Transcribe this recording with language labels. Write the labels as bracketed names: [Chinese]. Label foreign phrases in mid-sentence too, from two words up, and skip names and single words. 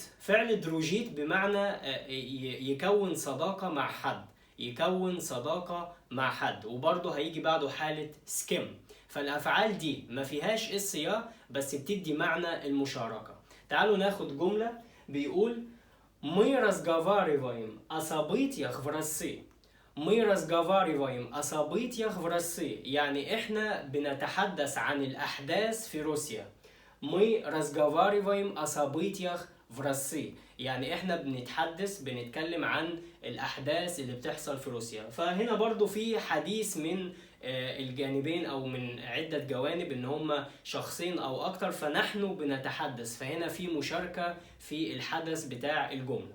[Arabic] فعل دروجيت بمعنى يكون صداقة مع حد، يكون صداقة مع حد، وبرضه هيجي بعده حالة سكيم. فالأفعال دي ما فيهاش السياق بس بتدي معنى المشاركة. تعالوا ناخد جملة بيقول [Russian] Мы разговариваем о событиях в России. Мы разговариваем о событиях в России [Arabic] يعني احنا بنتحدث عن الأحداث في روسيا. [Russian] Мы разговариваем о событиях в России [Arabic] يعني احنا بنتكلم عن الأحداث اللي بتحصل في روسيا. فهنا برضو في حديث من الجانبين او من عدة جوانب ان هم شخصين او اكتر، فنحن بنتحدث، فهنا في مشاركة في الحدث بتاع الجملة.